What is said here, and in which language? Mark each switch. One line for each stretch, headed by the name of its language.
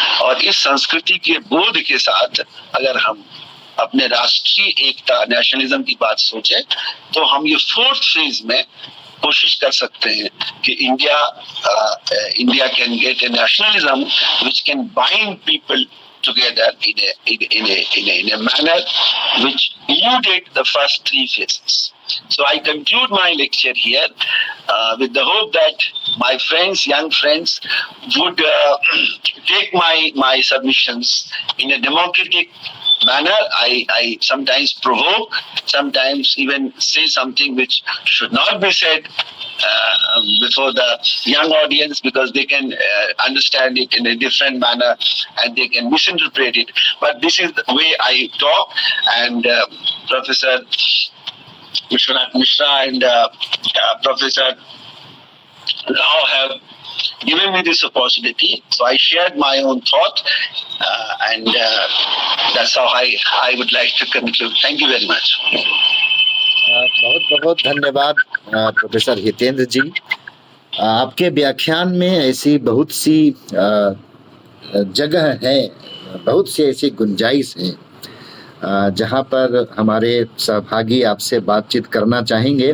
Hindi: और इस संस्कृति के बोध के साथ अगर हम अपने राष्ट्रीय एकता, नेशनलिज्म की बात सोचें, तो हम ये 4th फेज में कोशिश कर सकते हैं कि
English: India can get a nationalism which can bind people together in a manner which eluded the first 3 phases. So I conclude my lecture here with the hope that my friends, young friends, would take my submissions in a democratic manner. I sometimes provoke, sometimes even say something which should not be said before the young audience, because they can understand it in a different manner and they can misinterpret it. But this is the way I talk, and Professor Vishwanath Mishra and Professor Rao have given me this opportunity, so I shared my own thought, and that's how I would like to conclude. Thank you very much.
Hindi: बहुत बहुत धन्यवाद professor Hitendra जी। आपके व्याख्यान में ऐसी बहुत सी जगह है, बहुत सी ऐसी गुंजाइश है जहां पर हमारे सहभागी आपसे बातचीत करना चाहेंगे।